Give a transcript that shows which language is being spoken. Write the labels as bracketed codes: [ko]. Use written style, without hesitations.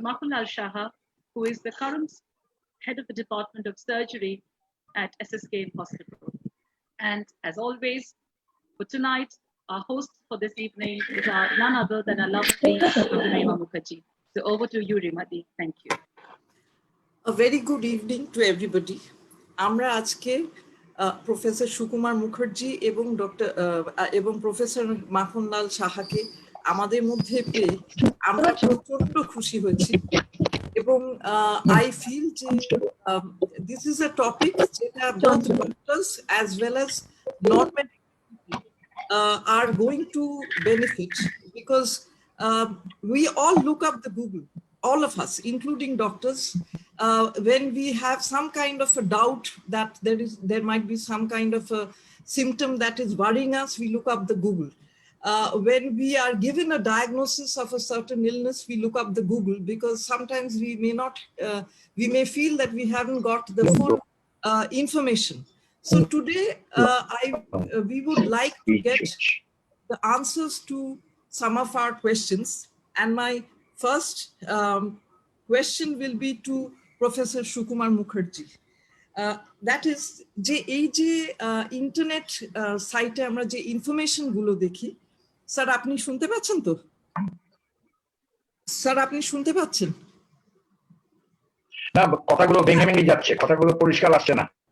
[en] Makhan Saha, who is the current head of the department of surgery at SSKM Hospital. And as always, for tonight, our host for this evening is none other than our lovely Dr. Rima Mukherjee. So over to you, Rima. Thank you. A very good evening to everybody. [bn] আমরা আজকে professor Sukumar Mukherjee এবং professor Makhanlal সাহাকে আমাদের মধ্যে পেয়ে আমরা প্রচন্ড খুশি হয়েছি এবং [en] I feel যে this is a topic যেটা both doctors as well as non-medical are going to benefit, because we all look up the Google, all of us, including doctors. When we have some kind of a doubt that there might be some kind of a symptom that is worrying us, we look up the Google. When we are given a diagnosis of a certain illness, we look up the Google, because sometimes we may feel that we haven't got the full information. So today, we would like to get the answers to some of our questions, and my first question will be to Professor Sukumar Mukherjee. [bn] That is, যে এই যে internet সাইটে আমরা যে information গুলো দেখি, sir আপনি শুনতে পাচ্ছেন তো? স্যার আপনি শুনতে পাচ্ছেন? না, কথাগুলো ভেঙে ভেঙে যাচ্ছে, কথাগুলো পরিষ্কার আসছে না।